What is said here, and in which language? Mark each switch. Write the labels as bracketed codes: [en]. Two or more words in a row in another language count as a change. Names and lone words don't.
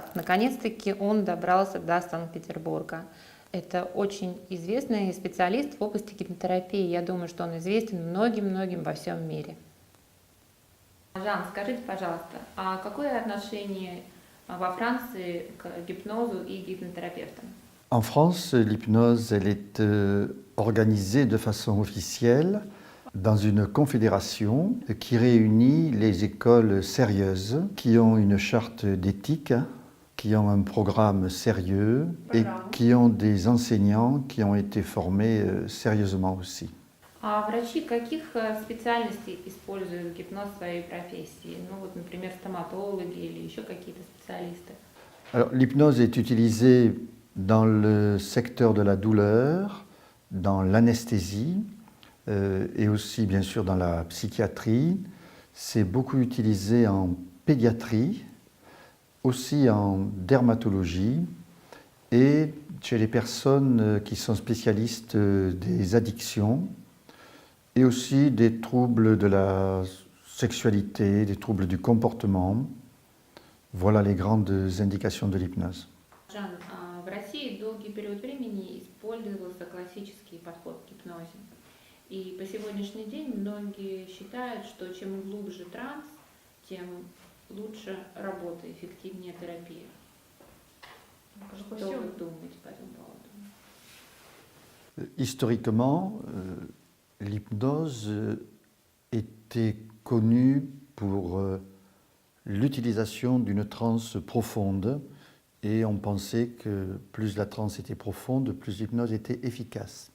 [ru] Наконец-таки он добрался до Санкт-Петербурга. Это очень известный специалист в области гипнотерапии. Я думаю, что он известен многим-многим во всем мире. Жан, скажите, пожалуйста, а какое отношение во Франции к гипнозу и гипнотерапевтам? [fr] En France, l'hypnose, elle est organisée de façon officielle dans une confédération qui réunit les écoles sérieuses, qui ont une charte d'éthique, qui ont un programme sérieux et qui ont des enseignants qui ont été formés sérieusement aussi. [ru] А врачи каких специальностей используют гипноз в своей профессии? Ну вот, например, стоматологи или еще какие-то специалисты. [fr] Alors, l'hypnose est utilisée dans le secteur de la douleur, dans l'anesthésie et aussi bien sûr dans la psychiatrie. C'est beaucoup utilisé en pédiatrie, aussi en dermatologie et chez les personnes qui sont spécialistes des addictions et aussi des troubles de la sexualité, des troubles du comportement. Voilà les grandes indications de l'hypnose. [ru] Жан, в России долгий период времени использовался классический подход к гипнозе. И по сегодняшний день многие считают, что чем глубже транс, тем лучше работа, эффективнее терапия. Что вы думаете по этому поводу? [fr] Historiquement, l'hypnose était connue pour l'utilisation d'une transe profonde et on pensait que plus la transe était profonde, plus l'hypnose était efficace.